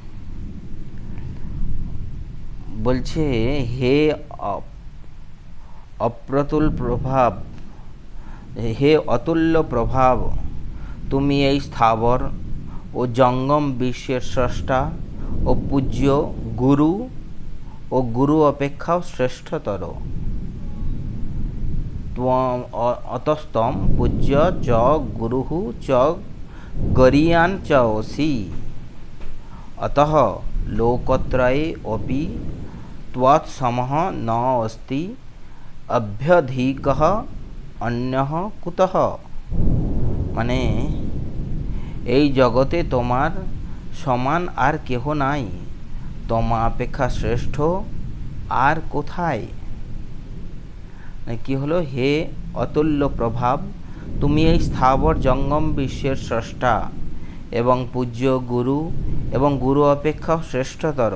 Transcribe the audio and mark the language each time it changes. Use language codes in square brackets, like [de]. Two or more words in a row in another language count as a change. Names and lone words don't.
[bn] বলছে হে অপ্রতুল প্রভাব, হে অতুল্য প্রভাব, তুমি এই স্থাবর ও জঙ্গম বিশ্বের স্রষ্টা ও পূজ্য গুরু ও গুরু অপেক্ষাও শ্রেষ্ঠতর। [sa] অতস্তম পূজ্য চ গুরুঃ চ গরীয়ান চ অসি অতঃ লোকত্রয়ে অপি ত্বৎসমঃ ন অস্তি অভ্যধিকঃ অন্যঃ কুতঃ। [bn] মানে এই জগতে তোমার সমান আর কেহ নাই, তোমা অপেক্ষা শ্রেষ্ঠ আর কোথায়? কি হলো? হে অতুল্য প্রভাব, তুমি এই স্থাবর জঙ্গম বিশ্বের স্রষ্টা এবং পূজ্য গুরু এবং গুরু অপেক্ষা শ্রেষ্ঠতর।